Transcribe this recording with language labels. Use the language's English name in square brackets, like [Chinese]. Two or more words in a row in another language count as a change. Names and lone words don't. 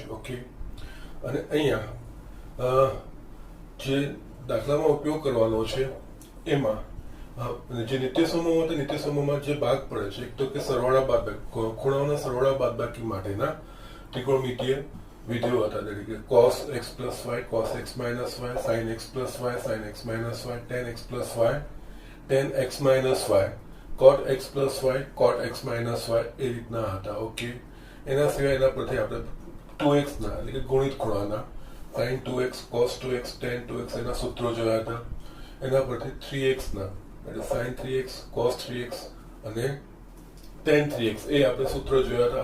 [Gujarati] ઓકે, અને અહીંયા જે દાખલામાં ઉપયોગ કરવાનો છે એમાં જે નિત્ય સમૂહ હતા, નિત્ય સમૂહમાં જે ભાગ પડે છે, એક તો કે સરવાળા બાદબાકી, ખૂણાઓના સરવાળા બાદબાકી માટેના ત્રિકોણમિતિય વિધેયો હતા. એટલે કે [English] cos x plus y, cos x minus y, sin x plus y, sin x minus y, tan x plus y, tan x minus y, cot x plus y, cot x minus y, [Gujarati] એ રીતના હતા. ઓકે, એના સિવાય એના પરથી આપણે 2x ના એટલે કે ગુણિત ખૂણાના [English] sin 2x, cos 2x, tan 2x [Gujarati] એના સૂત્રો જોયા હતા. એના પરથી 3x ના એટલે [English] sin 3x, cos 3x [Gujarati] અને tan 3x એ આપણે સૂત્રો જોયા હતા.